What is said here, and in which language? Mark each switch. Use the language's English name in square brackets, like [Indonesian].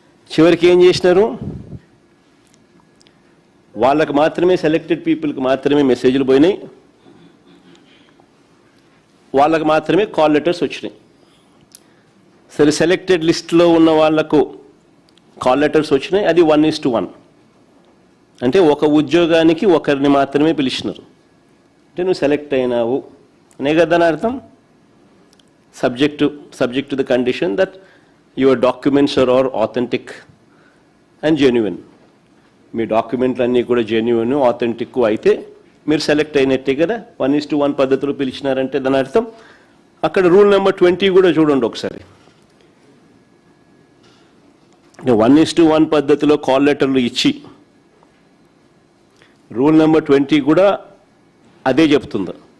[Telugu] చివరికి ఏం చేసినారు, వాళ్ళకు మాత్రమే సెలెక్టెడ్ పీపుల్కి మాత్రమే మెసేజ్లు పోయినాయి, వాళ్ళకు మాత్రమే కాల్ లెటర్స్ వచ్చినాయి. సరే, సెలెక్టెడ్ లిస్ట్లో ఉన్న వాళ్లకు కాల్ లెటర్స్ వచ్చినాయి, అది 1:1. అంటే ఒక ఉద్యోగానికి ఒకరిని మాత్రమే పిలిచినారు. అంటే నువ్వు సెలెక్ట్ అయినావు అనే కదా అర్థం. [English] subject to the condition that your documents are all authentic and genuine. [Telugu] మీ డాక్యుమెంట్లన్నీ కూడా జెన్యున్ ఆథెంటిక్ అయితే మీరు సెలెక్ట్ అయినట్టే కదా. 1:1 పద్ధతిలో పిలిచినారంటే దాని అర్థం అక్కడ రూల్ నెంబర్ 20 కూడా చూడండి ఒకసారి. 1:1 పద్ధతిలో కాల్ లెటర్లు ఇచ్చి రూల్ నెంబర్ 20 కూడా అదే చెప్తుంది.